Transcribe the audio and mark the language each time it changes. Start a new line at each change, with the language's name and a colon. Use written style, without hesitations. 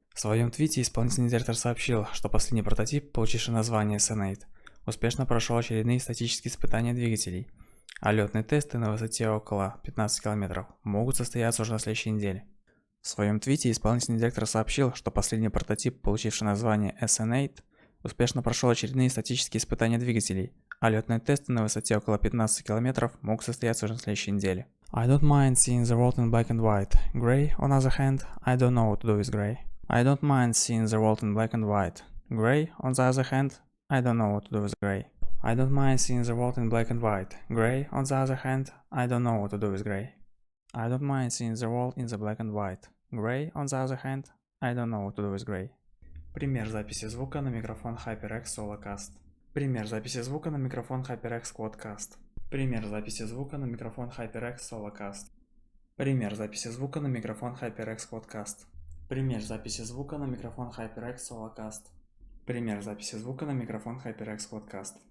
Russian: В своем твите исполнительный директор сообщил, что последний прототип, получивший название Senate, успешно прошел очередные статические испытания двигателей, а летные тесты на высоте около 15 км могут состояться уже на следующей неделе. В своем твите исполнительный директор сообщил, что последний прототип, получивший название SN8, успешно прошел очередные статические испытания двигателей, а летные тесты на высоте около 15 км могут состояться уже на следующей неделе.
English: I don't mind seeing the world in black and white. Gray, on the other hand, I don't know what to do with gray. I don't mind seeing the world in black and white. Gray, on the other hand, I don't know what to do with gray. I don't mind seeing the world in black and white. Gray, on the other hand, I don't know what to do with gray. I don't mind seeing the world in the black and white. Gray, on the other hand, I don't know what to do with gray.
Russian: Пример записи звука на микрофон HyperX Solocast. Пример записи звука на микрофон HyperX Quadcast. Пример записи звука на микрофон HyperX Solocast. Пример записи звука на микрофон HyperX Quadcast. Пример записи звука на микрофон HyperX Solocast. Пример записи звука на микрофон HyperX Quadcast.